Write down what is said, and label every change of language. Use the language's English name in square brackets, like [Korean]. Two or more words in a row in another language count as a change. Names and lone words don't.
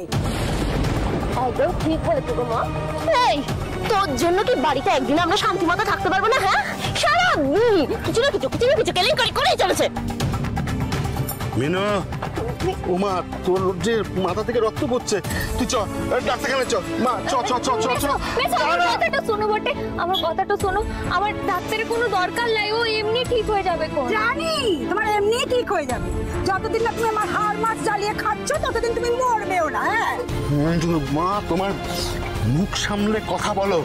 [Bangla] একদম ঠিক বলেছো গো মা। এই, তোর জন্য কি বাড়িতে একদিন আমরা শান্তি মতো থাকতে পারবো না? হ্যাঁ, সারা কিছু না কিছু কেলেঙ্কারি করেই চলেছে। মিনু, ওমা, তোর যে মাথা থেকে রক্ত পড়ছে, তুই চ ডাক্তারখানে চ। মা চ চ চ চ চ। আমার কথাটা শোনো বটে, আমার কথাটা শোনো। আমার ডাক্তারের কোনো দরকার নাই, ও এমনি ঠিক হয়ে যাবে। জানি তোমার এমনি ঠিক হয়ে যাবে। যতদিন না তুমি আমার হাড় মাছ জ্বালিয়ে খাচ্ছ ততদিন তুমি মরবেও না। হ্যাঁ মা, তোমার মুখ সামলে কথা বলো।